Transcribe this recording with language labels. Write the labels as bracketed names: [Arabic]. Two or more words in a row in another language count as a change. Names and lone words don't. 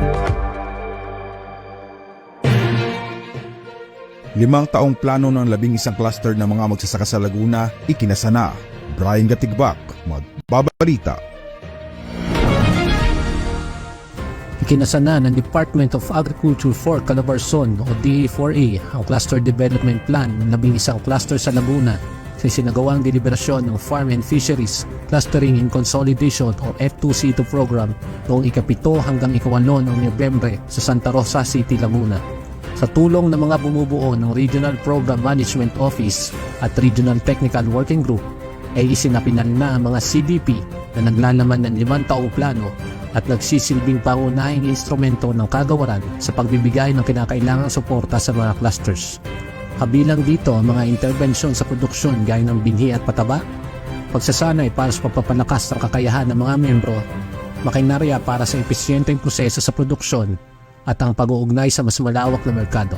[Filipino] 5 taong plano ng 11 cluster ng mga magsasaka sa Laguna, ikinasana. Brian Gatigbak, magbabalita. Ikinasana ng Department of Agriculture for Calabarzon o DA4A ang Cluster Development Plan ng 11 cluster sa Laguna sa isinagawang deliberasyon ng Farm and Fisheries Clustering in Consolidation o F2C2 program noong ika-7 hanggang ika-8 ng Nobyembre sa Santa Rosa City, Laguna. Sa tulong ng mga bumubuo ng Regional Program Management Office at Regional Technical Working Group ay isinapinan na ang mga CDP na naglalaman ng 5 taong plano at nagsisilbing pangunahing instrumento ng kagawaran sa pagbibigay ng kinakailangang suporta sa mga clusters. Kabilang dito ang mga intervensyon sa produksyon gaya ng binhi at pataba, pagsasanay para sa pagpapalakas ng kakayahan ng mga membro, makinarya para sa episyenteng proseso sa produksyon, at ang pag-uugnay sa mas malawak na merkado.